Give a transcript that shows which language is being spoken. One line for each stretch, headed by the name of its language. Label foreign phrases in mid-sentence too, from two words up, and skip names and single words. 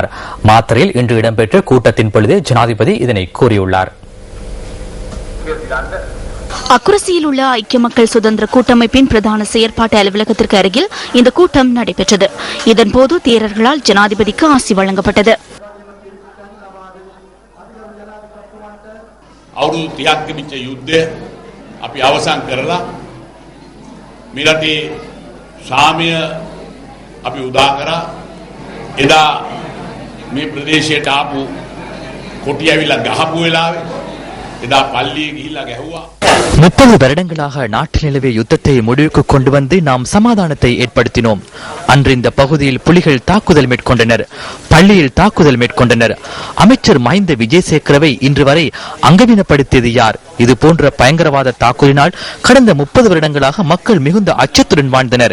Tamil: மாத்தறையில் இன்று இடம்பெற்ற கூட்டத்தின் பொழுது ஜனாதிபதி இதனை கூறியுள்ளார். அக்குரசியில் உள்ள ஐக்கிய மக்கள் சுதந்திர கூட்டமைப்பின் பிரதான செயற்பாட்டு அலுவலகத்திற்கு அருகில் இந்த கூட்டம் நடைபெற்றது. இதன்போது தேரர்களால் ஜனாதிபதிக்கு ஆசி வழங்கப்பட்டது.
Sinhala: අපි අවසන් කරලා මේ රටේ සාමය අපි උදා කරා. එදා මේ ප්‍රදේශයට ආපු කොටි ඇවිල්ලා ගහපු වෙලාවේ එදා පල්ලියේ ගිහිල්ලා ගැහුවා.
Tamil: 30 வருடங்களாக நாட்டில் நிலவிய யுத்தத்தை முடிவுக்கு கொண்டு வந்து நாம் சமாதானத்தை ஏற்படுத்தினோம். அன்று இந்த பகுதியில் புலிகள் தாக்குதல் மேற்கொண்டனர், பள்ளியில் தாக்குதல் மேற்கொண்டனர். அமைச்சர் மஹிந்த விஜயசேகரவை இன்று வரை அங்கவீனப்படுத்தியது யார்? இது போன்ற பயங்கரவாத தாக்குதலினால் கடந்த 30 வருடங்களாக மக்கள் மிகுந்த அச்சத்துடன் வாழ்ந்தனர்.